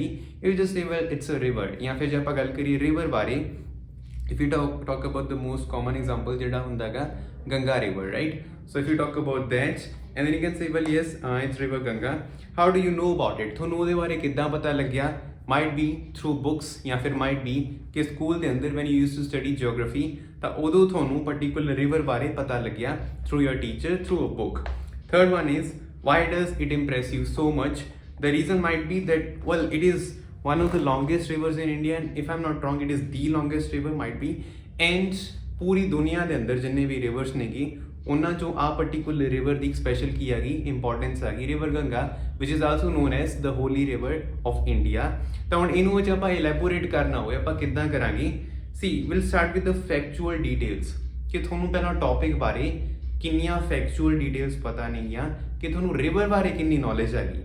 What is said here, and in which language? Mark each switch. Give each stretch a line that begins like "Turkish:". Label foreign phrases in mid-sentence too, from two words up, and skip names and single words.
English: you just say well it's a river.
Punjabi: ਜਾਂ ਫਿਰ ਜੇ ਆਪਾਂ ਗੱਲ ਕਰੀਏ ਰਿਵਰ ਬਾਰੇ
English: if you talk about the most common example
Punjabi: ਜਿਹੜਾ ਹੁੰਦਾ ਹੈਗਾ ਗੰਗਾ
English: river right. so if you talk about that and then you can say well yes it's river Ganga. how do you know about it?
Punjabi: ਤੁਹਾਨੂੰ ਉਹਦੇ ਬਾਰੇ ਕਿੱਦਾਂ ਪਤਾ ਲੱਗਿਆ?
English: might be through books
Punjabi: ਜਾਂ ਫਿਰ
English: might be
Punjabi: ਕਿ ਸਕੂਲ ਦੇ ਅੰਦਰ
English: when you used to study geography
Punjabi: ਤਾਂ ਉਦੋਂ ਤੁਹਾਨੂੰ
English: particular river
Punjabi: ਬਾਰੇ ਪਤਾ ਲੱਗਿਆ
English: through your teacher through a book. Third one is why does it impress you so much? The reason might be that well it is one of the longest rivers in India and if I'm not wrong it is the longest river might be and
Punjabi: ਪੂਰੀ ਦੁਨੀਆ ਦੇ ਅੰਦਰ ਜਿੰਨੇ ਵੀ ਰਿਵਰਸ ਨੇਗੀ ਉਹਨਾਂ ਚੋਂ ਆ ਪਰਟੀਕੂਲਰ ਰਿਵਰ ਦੀ ਸਪੈਸ਼ਲ ਕੀ ਹੈਗੀ ਇੰਪੋਰਟੈਂਸ ਹੈਗੀ
English: river Ganga which is also known as the holy river of India.
Punjabi: ਤਾਂ ਹੁਣ ਇਹਨੂੰ ਜੇ ਆਪਾਂ ਇਲੈਬੋਰੇਟ ਕਰਨਾ ਹੋਵੇ ਆਪਾਂ ਕਿੱਦਾਂ ਕਰਾਂਗੇ?
English: we will start with the factual details
Punjabi: ਕਿ ਤੁਹਾਨੂੰ ਪਹਿਲਾਂ ਟੌਪਿਕ ਬਾਰੇ ਕਿੰਨੀਆਂ
English: factual details
Punjabi: ਪਤਾ ਨੇਗੀਆਂ ਕਿ ਤੁਹਾਨੂੰ ਰਿਵਰ ਬਾਰੇ ਕਿੰਨੀ ਨੌਲੇਜ ਹੈਗੀ.